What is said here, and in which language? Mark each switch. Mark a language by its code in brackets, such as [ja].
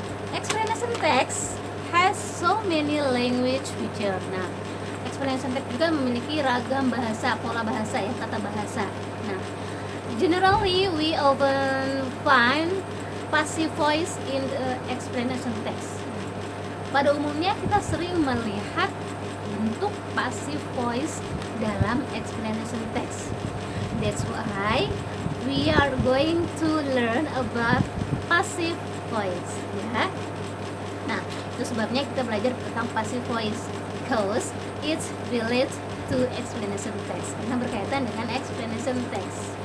[en] Explanation text has so many language feature. [id] Nah, explanation text juga memiliki ragam bahasa, pola bahasa, ya, kata bahasa. [en] Nah, generally we often find passive voice in the explanation text. [id] Pada umumnya kita sering melihat bentuk passive voice dalam explanation text. [en] That's why we are going to learn about passive voice, ya. [id] Nah, itu sebabnya kita belajar tentang passive voice, [en] because it relates to explanation text, [id] karena berkaitan dengan explanation text.